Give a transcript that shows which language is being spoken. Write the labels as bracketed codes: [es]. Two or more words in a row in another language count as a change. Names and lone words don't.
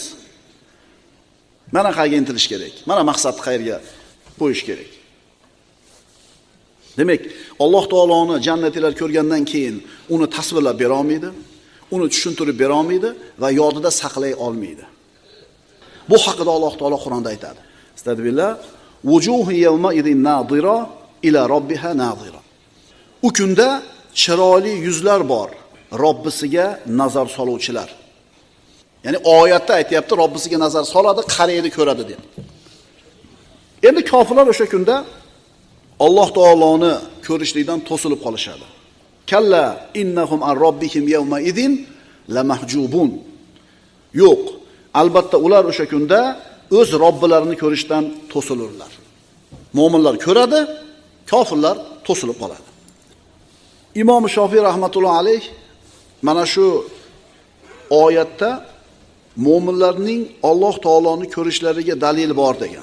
[uz] Mana qayerga intilish kerak. Mana maqsadni qayerga qo'yish kerak. Demak, Alloh taoloni jannatilar ko'rgandan keyin uni tasvirlab bera olmaydi, uni tushuntirib bera olmaydi va yodida saqlay olmaydi. Bu haqida Alloh taolo Qur'onda aytadi. [ar] أستغفر الله، وجوه يومئذ ناضرة إلى ربها ناظرة. [uz] U kunda chiroyli yuzlar bor, Robbisiga nazar soluvchilar. Ya'ni oyatda aytayapti, Robbisiga nazar soladi, qaraydi, ko'radi deb. Endi kofirlar o'sha kunda Alloh taoloni ko'rishlikdan to'silib qolishadi. [ar] كلا إنهم عن ربهم يومئذ لمحجوبون. [uz] Yo'q, albatta ular o'sha kunda o'z Robbilarini ko'rishdan to'silurlar. Mo'minlar ko'radi, kofirlar to'silib qoladi. Imom Shofiy rahmatullohi alayh mana shu oyatda mo'minlarning Alloh taoloni ko'rishlariga dalil bor degan.